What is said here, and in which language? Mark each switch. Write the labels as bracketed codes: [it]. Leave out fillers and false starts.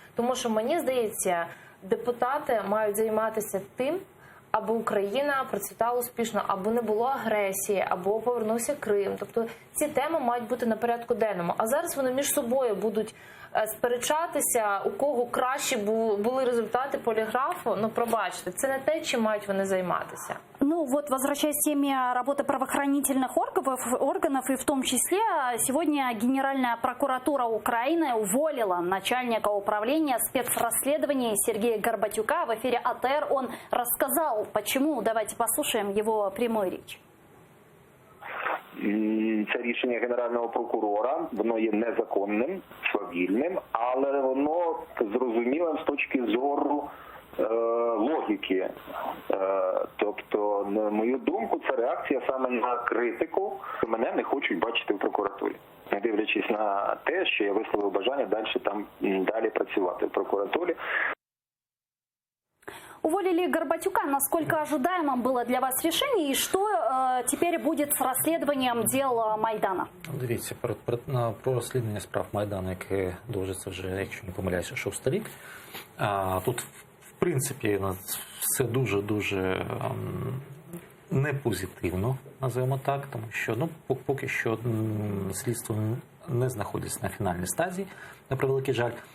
[uk] Тому що, мені здається, депутати мають займатися тим, аби Україна процвітала успішно, аби не було агресії, або повернувся Крим. Тобто ці теми мають бути на порядку денному. А зараз вони між собою будуть сперечатися, у кого кращі були результати поліграфу. Ну, пробачте, це не те, чим мають вони займатися. [ru] Ну вот, возвращаясь к теме работы правоохранительных органов, и в том числе сегодня Генеральная прокуратура Украины уволила начальника управления спецрасследований Сергея Горбатюка. В эфире АТР он рассказал, почему. Давайте послушаем его прямую речь. [uk] це рішення Генерального прокурора, воно є незаконним, свавільним, але воно зрозумілим з точки зору логіки. Тобто, на мою думку, це реакція саме на критику. Мене не хочуть бачити в прокуратурі, не дивлячись на те, що я висловив бажання далі працювати в прокуратурі. [ru] Уволили Горбатюка. Насколько ожидаемым было для вас решение? И что теперь будет с расследованием дел Майдана? [uk] Дивіться, про розслідування справ Майдану, яке довжиться вже, якщо не помиляюся, 6-й рік. Тут, в принципі, все дуже не позитивно, називаємо так, тому що поки що слідство не знаходиться на фінальній стадії, на превеликий жаль.